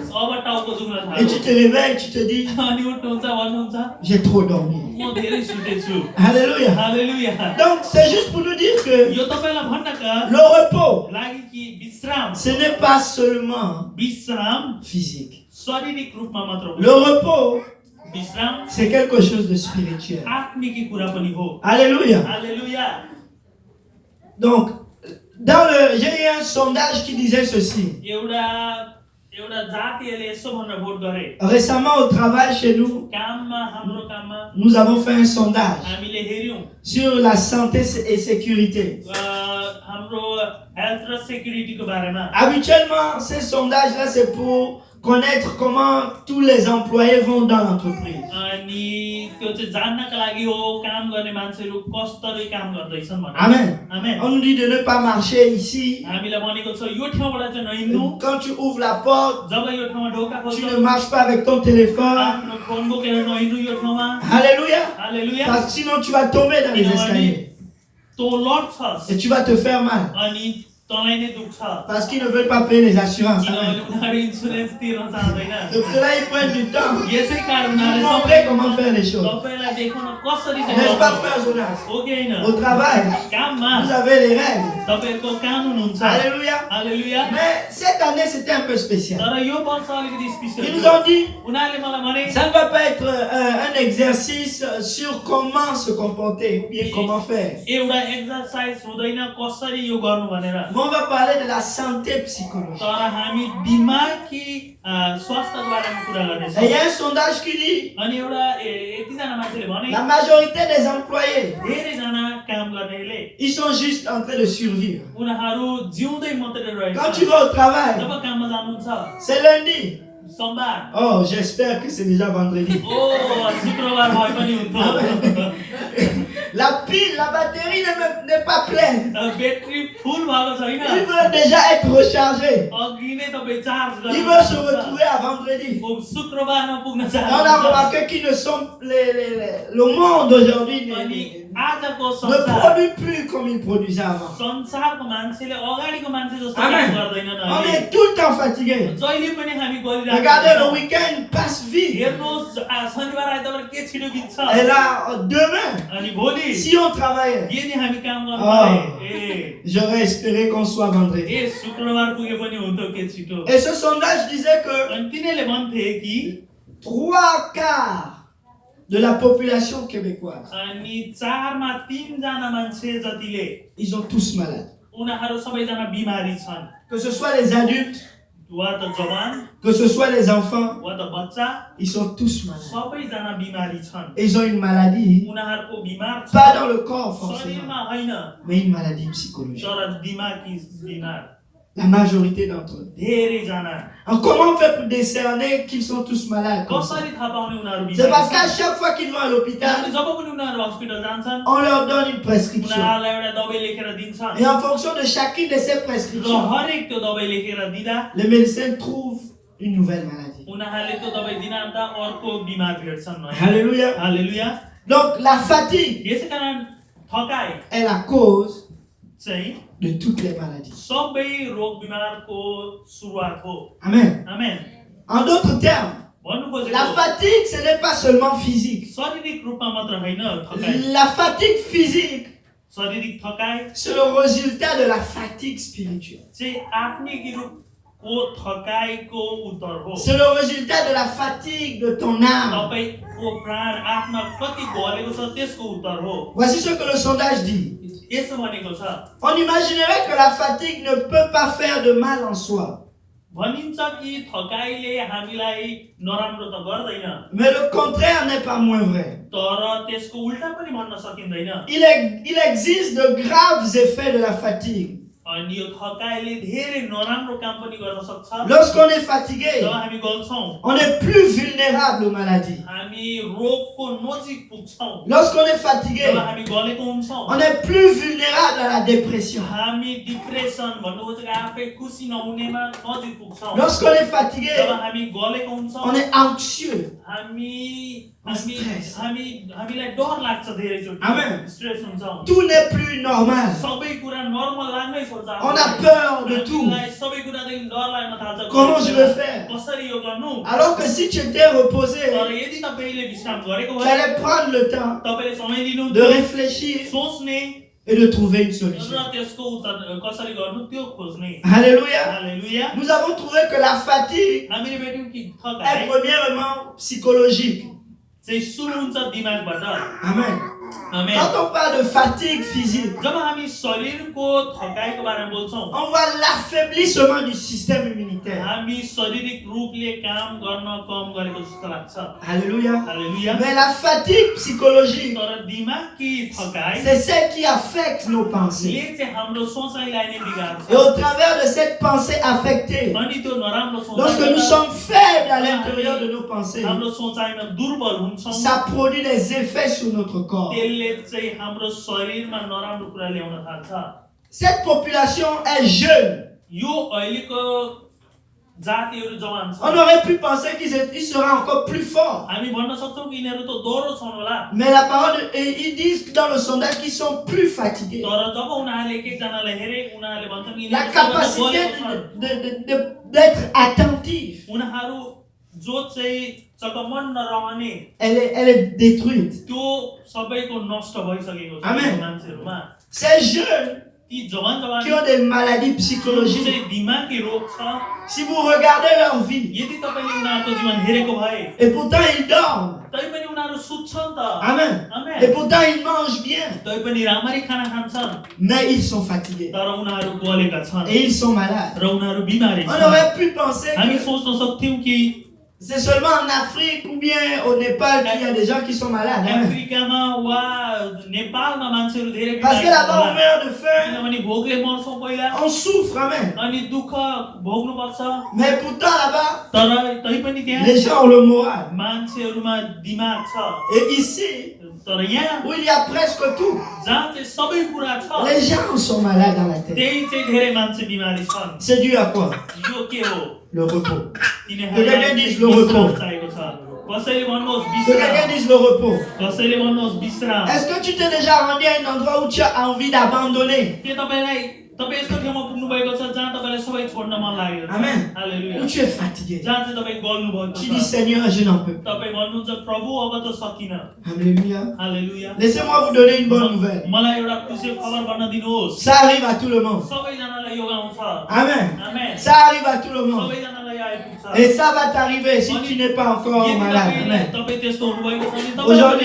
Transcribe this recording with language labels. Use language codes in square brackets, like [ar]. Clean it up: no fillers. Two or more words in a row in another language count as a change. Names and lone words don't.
[fr] Et tu te réveilles, tu te dis, j'ai trop dormi. Alléluia. Donc c'est juste pour nous dire que le repos, ce n'est pas seulement physique. [ne] शारीरिक रूपमा मात्र हो [fr] Le repos, [ne] विश्राम [fr] c'est quelque chose de spirituel. [ne] आत्मिक कुरा पनि हो [fr] Alléluia. [ne] हालेलुया [fr] Donc, j'ai eu un sondage qui disait ceci. [ne] एउटा जातिले यसो भनेर भोट गरे [fr] Récemment au travail chez nous, [ne] काममा हाम्रो काममा [fr] nous avons fait un sondage [ne] हामीले हेर्यौं [fr] sur la santé et sécurité. [ne] हाम्रो हेल्थ र सेक्युरिटीको बारेमा [fr] Habituellement, ces sondages-là, c'est pour connaître comment tous les employés vont dans l'entreprise. [ne] अनि त्यो चाहिँ जान्नका लागि हो काम गर्ने मान्छेहरू कसरी काम गर्दैछन् भनेर [fr] Amen. [ne] आमेन [fr] On nous dit de ne pas marcher ici. [ne] हामीलाई भनेको छ यो ठाउँबाट चाहिँ नहिँड्नु [fr] Quand tu ouvres la porte, [ne] जब यो ठाउँमा ढोका [fr] tu [ne] खोल्छौ [fr] ne marches pas avec ton téléphone. [ne] आफ्नो फोन बोकेर नहिँड्नु यो ठाउँमा [fr] Alléluia. [ne] हालेलुया [fr] Parce que sinon, tu vas tomber dans les escaliers [ne] तँ लड्छस् [fr] et tu vas te faire mal. [ne] अनि तँलाई नै दुख्छ [fr] Parce qu'ils ne veulent pas payer les assurances. [ne] किनभने [fr] Amen. [ne] उनीहरू इन्सुरेन्स तिर्न चाहँदैन [fr] Donc là, ils prennent du temps [ne] यसै कारण [fr] pour [ne] उनीहरूले [fr] montrer comment faire les choses. [ne] तपाईलाई देखाउन कसरी [fr] N'est-ce pas, [ne] चाहिँ [fr] frère Jonas? [ne] हो कि होइन [fr] Au travail, [ne] काममा [fr] vous avez les règles. [ne] तपाईहरुको कानुन हुन्छ [fr] Alléluia. [ne] हालेलुया [fr] Mais cette année, c'était un peu spécial. [ne] तर यो वर्ष अलिकति [fr] Ils [ne] स्पेशल [fr] nous ont dit, [ne] उनीहरूले मलाई भने [fr] ça ne va pas être un exercice sur comment se comporter, bien comment faire. [ne] एउटा एक्सरसाइज हुँदैन कसरी यो गर्नु भनेर [fr] Mais on va parler de la santé psychologique. [ne] तर हामी दिमागी स्वास्थ्यको बारेमा कुरा [fr] Et il y [ne] गर्दैछौँ [fr] a un sondage qui dit, [ne] अनि एउटा यतिजना मान्छेले भने [fr] la majorité des employés, [ne] धेरैजना काम गर्नेले [fr] ils sont juste en train de survivre. [ne] उनीहरू जिउँदै मात्रै [fr] Quand [ne] रहेछ [fr] tu vas au travail, [ne] जब काममा जानुहुन्छ [fr] c'est lundi. [ne] सोमबार [fr] Oh, j'espère que c'est déjà vendredi. [ne] ओ शुक्रबार भए पनि हुन्थ्यो [fr] La pile, la batterie n'est pas pleine. [ne] ब्याट्री फुल भएको छैन [fr] Il veut déjà être rechargé. [ne] अघि नै तपाईँ चार्ज [fr] Il veut se retrouver à vendredi. [ne] शुक्रबारमा पुग्न [fr] On a [ne] चाहनुहुन्छ [fr] remarqué qu'ils ne sont le monde aujourd'hui [ne] अनि [fr] ne [ne] आजको संसार [fr] produit plus comme il produisait avant. [ne] संसारको मान्छेले अगाडिको मान्छे जस्तो [fr] Amen. [ne] काम गर्दैनन् [fr] On [ne] अहिले [fr] est tout le temps fatigué. [ne] जहिले पनि हामी [fr] Regardez, le [ne] गरिरहेको [fr] week-end passe vite. [ne] हेर्नुहोस् शनिबार आइतबार के छिटो बित्छ [fr] Et là, demain, [ne] अनि भोलि [fr] si on travaillait, [ne] यदि हामी काम गर्नु [fr] Oh. [ne] परे [fr] j'aurais espéré qu'on soit vendredi. [ne] ए शुक्रबार पुगे पनि हुन्थ्यो के छिटो [fr] Et ce sondage disait que [ne] अनि तिनीहरूले भन्थे कि [fr] 3/4 de la population québécoise, [ne] अनि 4/3 जना मान्छे जतिले [fr] ils sont tous malades. [ne] उनीहरू सबैजना बिमारी छन् [fr] Que ce soit les adultes, [ne] वा त जवान [fr] que ce soit les enfants, [ne] वा त बच्चा [fr] ils sont tous malades. [ne] सबैजना बिमारी छन् [fr] Et ils ont une maladie, [ne] उनीहरूको बिमार छ [fr] pas dans le corps forcément, [ne] शरीरमा होइन [fr] mais une maladie psychologique. [ne] तर दिमागी बिमार [fr] La majorité d'entre eux. [ne] धेरैजना [fr] Alors comment on fait pour décerner qu'ils sont tous malades comme ça? [ne] कसरी थाहा पाउने उनीहरू [fr] C'est [ne] बिमारी [fr] parce [ne] छन्? [fr] qu'à chaque fois qu'ils vont à [ne] किनभने [fr] l'hôpital, [ne] जब पनि उनीहरू हस्पिटल जान्छन् [fr] on leur donne une prescription. [ne] उनीहरूलाई एउटा दबाई लेखेर दिन्छन् [fr] Et en fonction de chacune de ces [ne] र [fr] prescriptions, [ne] हरेक त्यो दबाई लेखेर दिँदा [fr] les médecins trouvent une nouvelle maladie. [ne] उनीहरूले त्यो दबाई दिन अन्त अर्को बिमार भेट्छन् [fr] Alléluia. [ne] हालेलुया [fr] Donc la fatigue [ne] यसै कारण थकाइ [fr] est la cause [ne] चाहिँ [fr] de toutes les maladies. [ne] सबै रोग बिमारको सुरुवात हो [fr] Amen. [ne] आमेन [fr] En d'autres termes, [ne] भन्नु खोजेको [fr] la fatigue, ce n'est pas seulement physique. [ne] शारीरिक रूपमा मात्र होइन थकाइ [fr] La fatigue physique, [ne] शारीरिक थकाइ [fr] c'est le résultat de la fatigue spirituelle. [ne] चाहिँ आत्मिक रूपको थकाइको उत्तर हो [fr] C'est le résultat de la fatigue de ton âme. [ne] तपाईको प्राण आत्मा कति घलेको छ त्यसको उत्तर हो [fr] Voici ce que le sondage dit. [ne] यसो भनेको छ [fr] On imaginerait que la fatigue ne peut pas faire de mal en soi. [ne] भनिन्छ कि थकाइले हामीलाई नराम्रो त गर्दैन [fr] Mais le contraire n'est pas moins vrai. [ne] तर त्यसको उल्टा पनि भन्न सकिँदैन [fr] Il existe de graves effets de la fatigue. [ne] अनि यो थकाइले धेरै नराम्रो काम पनि गर्न सक्छ [fr] Lorsqu'on est fatigué, [ne] जब हामी गल्छौं [fr] on est plus vulnérable aux maladies. [ne] हामी रोगको नजिक पुग्छौं [fr] Lorsqu'on est fatigué, [ne] जब हामी गलेको हुन्छौं [fr] on est plus vulnérable à la dépression. [ne] हामी डिप्रेसन भन्नु खोजेको आफै खुसी नहुनेमा नजिक पुग्छौं [fr] Lorsqu'on est fatigué, [ne] जब हामी गलेको हुन्छौं [fr] on est anxieux. [ne] हामीलाई डर लाग्छ धेरैचोटि [fr] Amen. [ne] स्ट्रेस हुन्छौं [fr] Tout n'est plus normal. [ne] सबै कुरा नर्मल लाग्नै छोड्छ [fr] On a peur de tout. [ne] हामीलाई सबै कुरादेखि डर लाग्न थाल्छ [fr] Comment je vais faire? [ne] कसरी यो गर्नु [fr] Alors que si tu étais reposé, [ne] तर यदि तपाईले विश्राम गरेको [fr] tu [ne] भए [fr] allais prendre le temps [ne] तपाईले समय लिनु [fr] de réfléchir [ne] सोच्ने [fr] et de trouver une solution. [ne] र त्यसको उत्तर कसरी गर्नु त्यो खोज्ने [fr] Alléluia. [ne] हालेलुया [fr] Nous avons trouvé que la fatigue [ne] हामीले भेट्यौं कि [fr] est [ne] थकाइ [fr] premièrement psychologique. [ne] चाहिँ सुरु हुन्छ दिमागबाट [fr] Amen. [ne] आमेन [fr] Quand on parle de fatigue physique, [ne] जब हामी शरीरको थकाइको बारेमा बोल्छौं [fr] on voit l'affaiblissement du système immunitaire. [ne] हामी शारीरिक रूपले काम गर्न कम गरेको जस्तो लाग्छ [fr] Alléluia. [ne] हालेलुया [fr] Mais la fatigue psychologique, [ne] तर दिमागकी थकाइ [fr] c'est celle qui affecte nos pensées. [ne] ले चाहिँ हाम्रो सोचाइलाई नै बिगार्छ [fr] Et au travers de cette pensée affectée, [ne] अनि त्यो नराम्रो [fr] lorsque nous [ne] सोचाइ [fr] sommes faibles à l'intérieur de nos pensées, [ne] हाम्रो सोचाइमा दुर्बल हुन्छौं [fr] ça produit des effets sur notre corps. [ne] त्यसले चाहिँ हाम्रो शरीरमा नराम्रो कुरा ल्याउन थाल्छ [fr] Cette population est jeune. [ne] यो अहिलेको जातिहरू जवान [fr] On [ne] छन् [fr] aurait pu penser qu'ils seraient encore plus forts. [ne] हामी भन्न सक्छौं कि यिनीहरू त दोहोरो छन् होला [fr] Mais la parole, ils disent dans le sondage qu'ils sont plus fatigués. [ne] तर जब उनीहरूले एक एकजनालाई हेरे उनीहरूले भन्छन् कि [fr] La [ne] यिनीहरू [fr] capacité [ne] सबैभन्दा बलियो छन्। [fr] d'être attentif, [ne] उनीहरू जो चाहिँ चकमन्न रहने [fr] elle est détruite. [ne] त्यो सबैको नष्ट भइसकेको छ [fr] Amen. [ne] यो मान्छेहरूमा [fr] Ces jeunes [ne] ती जवान जवान [fr] qui ont des maladies psychologiques, [ne] चाहिँ दिमागी रोग छ [fr] si vous regardez leur vie, [ne] यदि तपाईले उनीहरूको जीवन हेरेको भए [fr] et pourtant ils dorment, [ne] तैपनि उनीहरू सुत्छन् त [fr] amen, [ne] आमेन [fr] et pourtant ils mangent bien, [ne] तैपनि राम्ररी खाना खान्छन् [fr] mais ils sont fatigués [ne] तर उनीहरू गलेका छन् [fr] et ils sont malades. [ne] र उनीहरू बिमारी [fr] On [ne] छन् [fr] aurait pu penser [ne] हामी [fr] que [ne] सोच्न सक्थ्यौं कि [fr] c'est seulement en Afrique ou bien au Népal qu'il y a des gens qui sont malades. Amen. [ne] अफ्रिकामा वा नेपालमा मान्छेहरू धेरै [fr] Parce que [ne] बिमारी [fr] là-bas on [ne] छन् [fr] meurt de faim, [ne] किनभने भोकले मर्छौं पहिला [fr] on souffre, amen. [ne] अनि दुःख भोग्नुपर्छ [fr] Mais pourtant là-bas, [ne] तर तैपनि त्यहाँ [fr] les gens ont le moral. [ne] मान्छेहरूमा दिमाग छ [fr] Et ici, [ne] तर यहाँ [fr] où il y a presque tout, [ne] जहाँ चाहिँ सबै कुरा छ [fr] les gens sont malades dans la tête. [ne] त्यही चाहिँ धेरै मान्छे बिमारी छन् [fr] C'est dû à quoi? [ne] यो के हो [fr] Le repos. [ne] तिनीहरूलाई [fr] dise le repos. [ne] चाहिएको छ कसैले भन्नुहोस् [fr] Que quelqu'un [ne] विश्राम [fr] dise le repos. [ne] कसैले भन्नुहोस् विश्राम [fr] Est-ce que tu t'es déjà rendu à un endroit où tu as envie d'abandonner? [ne] के तपाईँ यस्तो ठाउँमा पुग्नु भएको छ जहाँ तपाईलाई सबै छोड्न मन लागेको छ [fr] Amen. [ne] हालेलुया [fr] Où tu es fatigué? [ne] जहाँ चाहिँ तपाईँ गल्नु भएको [fr] Tu dis [ne] छ [fr] Seigneur, je n'en peux plus. [ne] तपाईँ भन्नुहुन्छ प्रभु अब त सकिन [fr] Alléluia. [ne] हालेलुया [fr] Laissez-moi vous donner une bonne nouvelle. [ne] मलाई एउटा खुसी खबर भन्न दिनुहोस् [fr] Ça arrive à tout le monde. [ne] सबैजनालाई यो आउँछ [fr] Amen. [ne] आमेन [fr] Ça arrive à tout le monde. [ne] सबैजनालाई आइपुग्छ [fr] Et ça va t'arriver si tu n'es pas encore [ne] यदि [fr] malade. Amen. [ne] तपाईँ त्यस्तो हुनुभएको छ भने [fr] Aujourd'hui,